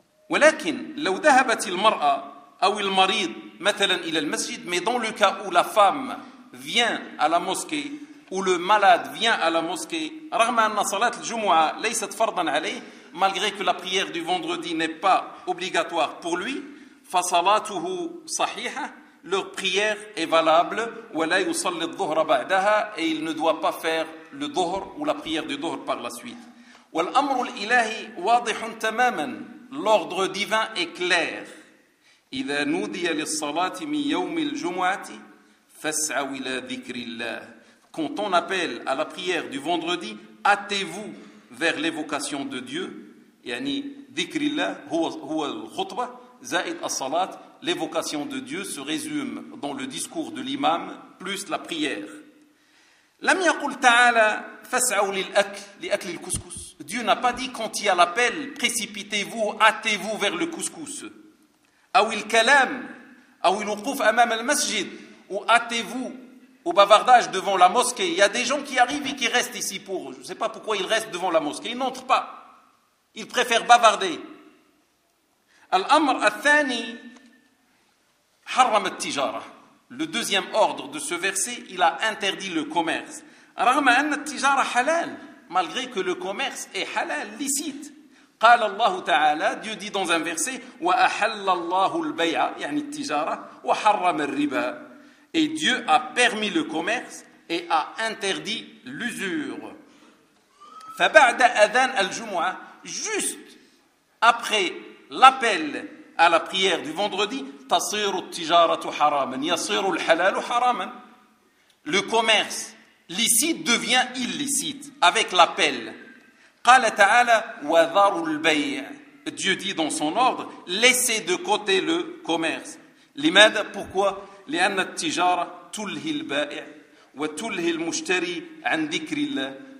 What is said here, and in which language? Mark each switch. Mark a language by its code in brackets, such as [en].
[ar] ولكن لو ذهبت المرأة أو المريض مثلا إلى المسجد, [fr] mais dans le cas où la femme vient à la mosquée ou le malade vient à la mosquée, [ar] رغم أن صلاة الجمعة ليست فرضا عليه, [fr] malgré que la prière du vendredi n'est pas obligatoire pour lui, [ar] فصلاته صحيحة, [fr] leur prière est valable, [ar] ولا يصلي الظهر بعدها, [fr] et il ne doit pas faire le dhuhr ou la prière du dhuhr par la suite. [ar] والأمر الإلهي واضح تماما, [fr] l'ordre divin est clair. [ar] إذا نودي للصلاة من يوم الجمعة فاسعوا إلى ذكر الله. [fr] Quand on appelle à la prière du vendredi, hâtez-vous vers l'évocation de Dieu. [ar] يعني ذكر الله هو الخطبة زائد الصلاة. [fr] L'évocation de Dieu se résume dans le discours de l'imam plus la prière. [ar] لم يقل تعالى فاسعوا للأكل لأكل الكسكس. [fr] Dieu n'a pas dit quand il y a l'appel, précipitez-vous, hâtez-vous vers le couscous. [ar] أو الكلام أو الوقوف أمام المسجد, [fr] ou hâtez-vous au bavardage devant la mosquée. Il y a des gens qui arrivent et qui restent ici pour, je ne sais pas pourquoi ils restent devant la mosquée, ils n'entrent pas. Ils préfèrent bavarder. [ar] الأمر الثاني حرم التجارة. [fr] Le deuxième ordre de ce verset, il a interdit le commerce. [ar] رغم أن التجارة حلال, [fr] malgré que le commerce est halal, licite. [ar] قال الله تعالى, [fr] Dieu dit dans un verset, [ar] وَأَحَلَّ اللَّهُ الْبَيْعَ, يعني التجارة, وَحَرَّمَ الرِّبَى. [fr] Et Dieu a permis le commerce et a interdit l'usure. [ar] فَبَعْدَ أَذَانَ الْجُمُعَ, [fr] juste après l'appel à la prière du vendredi, [ar] تَصِيرُ التِّجَارَةُ حَرَامًا, يَصِيرُ الْحَلَالُ حَرَامًا. [fr] Le commerce licite devient illicite avec l'appel. [ar] قال تعالى وذروا البيع. [fr] Dieu dit dans son ordre, laissez de côté le commerce. [ar] لماذا؟ [fr] Pourquoi؟ [ar] لأن التجارة تلهي البائع وتلهي المشتري عن ذكر الله.